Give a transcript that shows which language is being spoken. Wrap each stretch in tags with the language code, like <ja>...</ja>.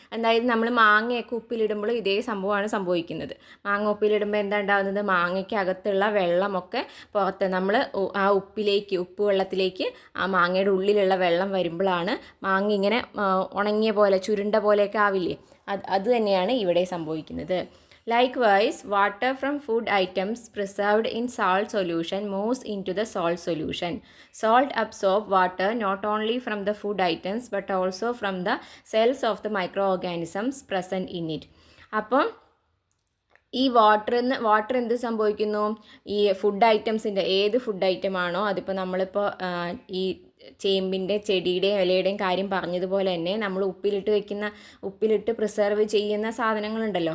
<ml>അതായത് നമ്മൾ മാങ്ങയൊക്കെ ഉപ്പിലിടുമ്പോൾ ഇതേ സംഭവമാണ് സംഭവിക്കുന്നത്. മാങ്ങ ഉപ്പിലിടുമ്പോൾ എന്താ ഉണ്ടാകുന്നത്, മാങ്ങയ്ക്ക് അകത്തുള്ള വെള്ളമൊക്കെ പുറത്ത് നമ്മൾ ആ ഉപ്പ് വെള്ളത്തിലേക്ക് ആ മാങ്ങയുടെ ഉള്ളിലുള്ള വെള്ളം വരുമ്പോഴാണ് മാങ്ങ ഇങ്ങനെ ഉണങ്ങിയ പോലെ ചുരുണ്ട പോലെയൊക്കെ ആവില്ലേ, അത് തന്നെയാണ് ഇവിടെ സംഭവിക്കുന്നത്.</ml> <en>Likewise, water from food items preserved in salt solution moves into the salt solution. Salt absorbs water not only from the food items but also from the cells of the microorganisms present in it.</en> <ml>അപ്പം ഈ water എന്ത് സംഭവിക്കുന്നു, ഈ food ഐറ്റംസിൻ്റെ ഏത് food ഐറ്റമാണോ, അതിപ്പോൾ നമ്മളിപ്പോൾ ഈ ചേമ്പിൻ്റെ ചെടിയുടെയും ഇലയുടെയും കാര്യം പറഞ്ഞതുപോലെ തന്നെ നമ്മൾ ഉപ്പിലിട്ട് പ്രിസർവ് ചെയ്യുന്ന സാധനങ്ങളുണ്ടല്ലോ.</ml>